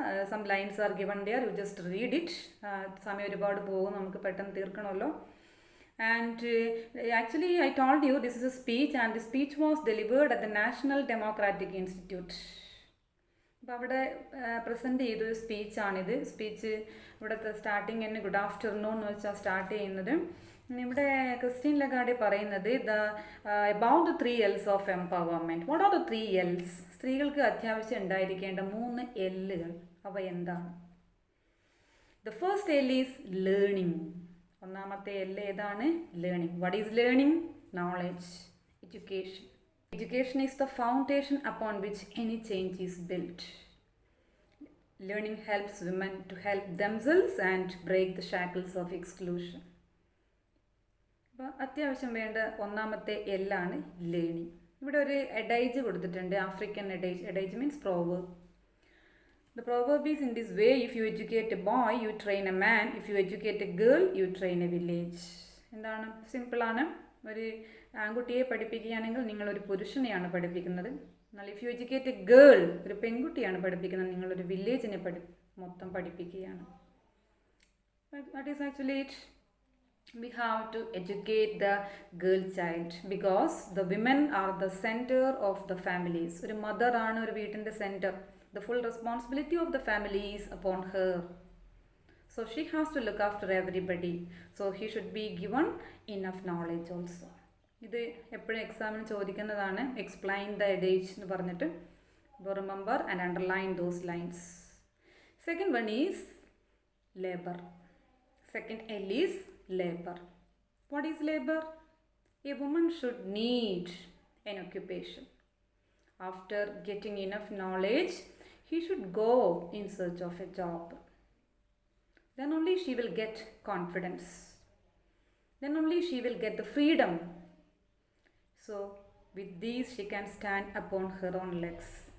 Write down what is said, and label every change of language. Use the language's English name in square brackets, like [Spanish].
[English] Some lines are given there, you just read it. [Malayalam] സമയം ഒരുപാട് പോകും, നമുക്ക് പെട്ടെന്ന് തീർക്കണമല്ലോ. [English] And actually I told you this is a speech, and the speech was delivered at the National Democratic Institute. [Malayalam] അപ്പോൾ അവിടെ present ചെയ്തൊരു സ്പീച്ചാണിത്. Speech ഇവിടുത്തെ starting തന്നെ ഗുഡ് ആഫ്റ്റർനൂൺ എന്ന് വെച്ചാൽ സ്റ്റാർട്ട് ചെയ്യുന്നത്. ഇവിടെ ക്രിസ്റ്റീൻ ലഗാർഡെ പറയുന്നത് [English] About the 3L's of empowerment. What are the 3L's? [Malayalam] സ്ത്രീകൾക്ക് അത്യാവശ്യം ഉണ്ടായിരിക്കേണ്ട 3 L'കൾ. അവ എന്താണ്? [English] The first L is learning. [Malayalam] ഒന്നാമത്തെ L ഏതാണ്? [English] Learning. What is learning? Knowledge, education. Education is the foundation upon which any change is built. Learning helps women to help themselves and break the shackles of exclusion. [Malayalam] അപ്പോൾ അത്യാവശ്യം വേണ്ട ഒന്നാമത്തെ L ആണ് learning. ഇവിടെ ഒരു എഡൈജ് കൊടുത്തിട്ടുണ്ട്, African എഡൈജ്. [English] Adage means proverb. The proverb is in this way: if you educate a boy, you train a man. If you educate a girl, you train a village. [Malayalam] എന്താണ്? സിമ്പിളാണ്. ഒരു ആൺകുട്ടിയെ പഠിപ്പിക്കുകയാണെങ്കിൽ നിങ്ങളൊരു പുരുഷനെയാണ് പഠിപ്പിക്കുന്നത്. എന്നാൽ [English] if you educate a girl, [Malayalam] ഒരു പെൺകുട്ടിയാണ് പഠിപ്പിക്കുന്നത്, നിങ്ങളൊരു വില്ലേജിനെ മൊത്തം പഠിപ്പിക്കുകയാണ്. [English] That is actually it. We have to educate the girl child because the women are the center of the families. [Malayalam] ഒരു മദർ ആണ് ഒരു വീട്ടിൻ്റെ centre. [English] The full responsibility of the family is upon her. So she has to look after everybody. So he should be given enough knowledge also. [Malayalam] ഇത് എപ്പോഴും എക്സാമിന് ചോദിക്കുന്നതാണ്. [English] explain the adage [Malayalam] എന്ന് പറഞ്ഞിട്ട്. [English] Remember and underline those lines. Second one is labour. Second L is labour. What is labour? A woman should need an occupation. After getting enough knowledge, he should go in search of a job. Then only she will get confidence. Then only she will get the freedom. So with these she can stand upon her own legs.